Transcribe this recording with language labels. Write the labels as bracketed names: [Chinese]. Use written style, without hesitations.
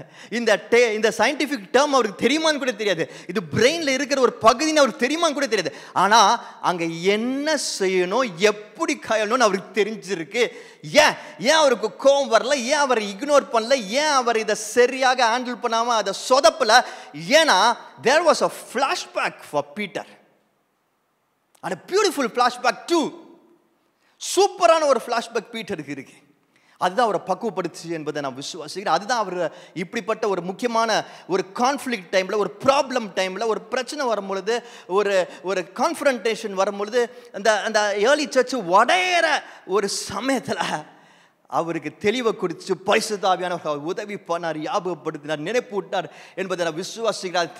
[Tamil] இந்த scientific term அவருக்கு தெரியுமான்னு கூட தெரியாது. இது பிரெயினில் இருக்கிற ஒரு பகுதின்னு அவருக்கு தெரியுமான்னு கூட தெரியாது. ஆனால் அங்கே என்ன செய்யணும், எப்படி கையாளணும்னு அவருக்கு தெரிஞ்சிருக்கு. ஏன் அவருக்கு கோபம் வரல, ஏன் அவரை இக்னோர் பண்ணல, ஏன் அவர் இதை சரியாக ஹேண்டில் பண்ணாமல் அதை சொதப்பல? [English] ஏன்னா there was a flashback for Peter and a beautiful flashback too. [Tamil] சூப்பரான ஒரு ஃப்ளாஷ்பேக் பீட்டருக்கு இருக்கு. அதுதான் அவரை பக்குவப்படுத்துச்சு என்பதை நான் விசுவாசிக்கிறேன். அதுதான் அவர் இப்படிப்பட்ட ஒரு முக்கியமான ஒரு கான்ஃப்ளிக்ட் டைமில், ஒரு ப்ராப்ளம் டைமில், ஒரு பிரச்சனை வரும்பொழுது, ஒரு கான்ஃபரன்டேஷன் வரும்பொழுது, அந்த ஏர்லி சர்ச் உடையிற ஒரு சமயத்தில் அவருக்கு தெளிவை கொடுத்து பரிசுத்த ஆவியானவர் உதவி பண்ணார், ஞாபகப்படுத்தினார், நினைப்பு விட்டார் என்பதை நான் விசுவாசிக்கிறேன்.